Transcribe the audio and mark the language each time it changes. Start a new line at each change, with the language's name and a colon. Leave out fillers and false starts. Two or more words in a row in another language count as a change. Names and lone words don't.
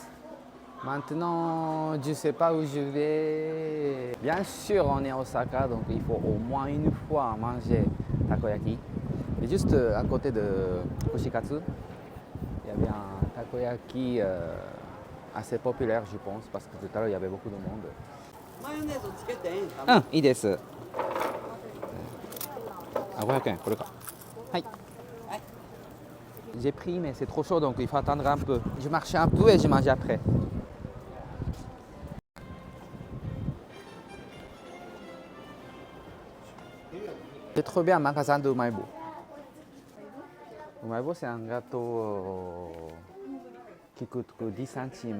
French: Maintenant, je ne sais pas où je vais. Bien sûr, on est à Osaka, donc il faut au moins une fois manger takoyaki. Et juste à côté de Kushikatsu, il y avait un takoyaki assez populaire, je pense, parce que tout à l'heure, il y avait beaucoup de monde.
Japanese: マヨネーズつけていいんですか？うん、いいです。あ、500円、これか。
French: はい。J'ai pris, mais c'est trop chaud, donc il faut attendre un peu. Je marche un peu et je mange après. J'ai trouvé un magasin de Umaibo. Umaibo, c'est un gâteau qui coûte que 10 centimes.